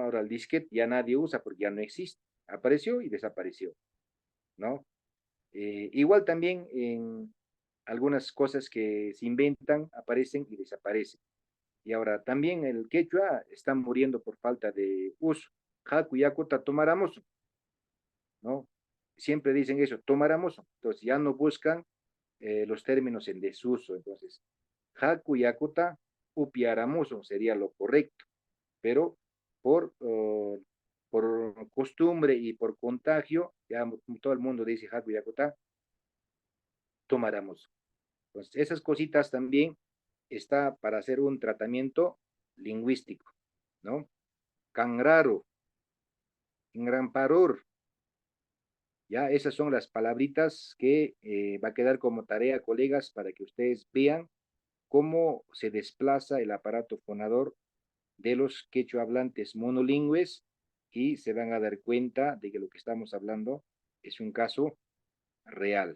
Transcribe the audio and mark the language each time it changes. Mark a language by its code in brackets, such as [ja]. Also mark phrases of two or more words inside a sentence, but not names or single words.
[es] Ahora el disquete ya nadie usa porque ya no existe. Apareció y desapareció, ¿no? Igual también en algunas cosas que se inventan, aparecen y desaparecen. Y ahora también el quechua está muriendo por falta de uso. [qu] Haku yakuta [es] tomáramos, ¿no? Siempre dicen eso, tomáramos, entonces ya no buscan los términos en desuso. Entonces, [qu] haku yakuta upiáramos [es] sería lo correcto, pero por, por costumbre y por contagio, ya todo el mundo dice [qu] haku yakuta, [es] tomáramos. Entonces, esas cositas también está para hacer un tratamiento lingüístico, ¿no? Cangraro, ingramparur, ya esas son las palabritas que va a quedar como tarea, colegas, para que ustedes vean cómo se desplaza el aparato fonador de los quechua hablantes monolingües y se van a dar cuenta de que lo que estamos hablando es un caso real.